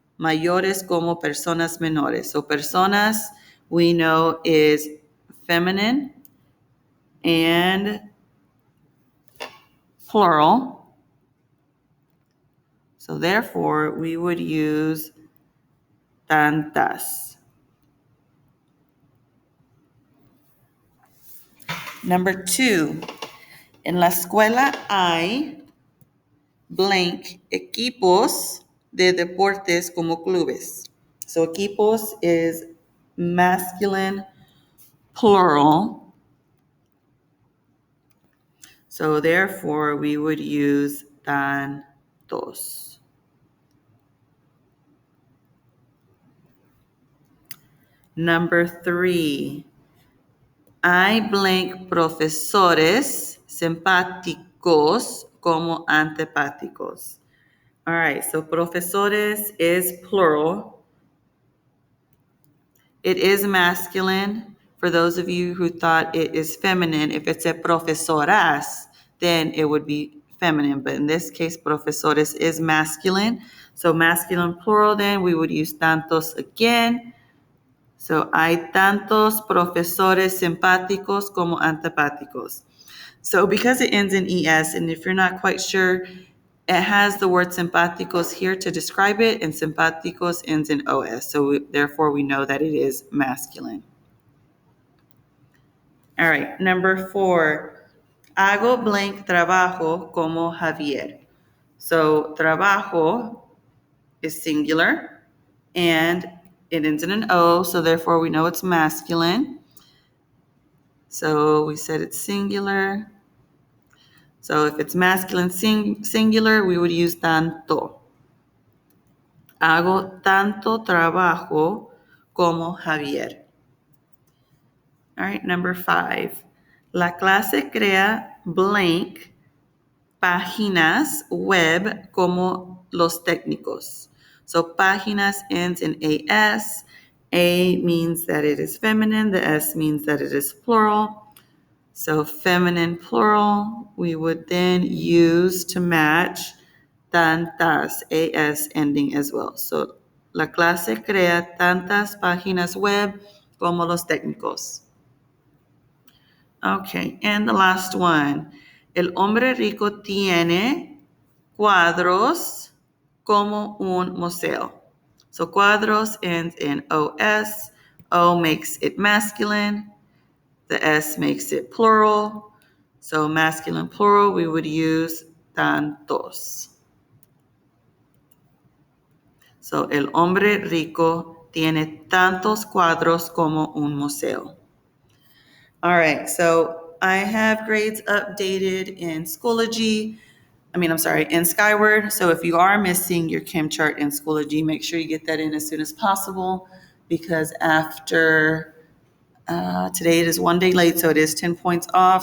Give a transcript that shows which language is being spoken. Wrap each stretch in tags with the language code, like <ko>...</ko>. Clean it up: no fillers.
<es>mayores como personas menores.</es> <en>So personas we know is feminine and plural. So therefore, we would use tantas. Number 2,</en> <es>en la escuela hay blank equipos de deportes como clubes.</es> <en>So equipos is masculine plural. So therefore, we would use tantos. Number 3,</en> <es>hay blank profesores simpáticos como antipáticos.</es> <en>All right, so profesores is plural. It is masculine. For those of you who thought it is feminine, if it's a profesoras, then it would be feminine. But in this case, profesores is masculine. So masculine plural, then we would use tantos again.</en> <es>So hay tantos profesores simpáticos como antipáticos.</es> <en>So because it ends in ES, and if you're not quite sure, it has the word simpáticos here to describe it, and simpáticos ends in OS. So therefore, we know that it is masculine. All right, number 4,</en> <es>hago blank trabajo como Javier.</es> <en>So trabajo is singular, and it ends in an O, so therefore we know it's masculine. So we said it's singular. So if it's masculine singular, we would use tanto.</en> <es>Hago tanto trabajo como Javier.</es> <en>All right, number 5.</en> <es>La clase crea blank páginas web como los técnicos.</es> <en>So páginas ends in AS. A means that it is feminine. The S means that it is plural. So feminine plural, we would then use to match tantas, AS ending as well.</en> <es>So la clase crea tantas páginas web como los técnicos.</es> <en>Okay, and the last one.</en> <es>El hombre rico tiene cuadros como un museo.</es> <en>So cuadros ends in OS. O makes it masculine. The S makes it plural. So masculine plural, we would use tantos.</en> <es>So el hombre rico tiene tantos cuadros como un museo.</es> <en>All right, so I have grades updated in Schoology. In Skyward. So if you are missing your chem chart in Schoology, make sure you get that in as soon as possible, because after today it is one day late, so it is 10 points off.</en>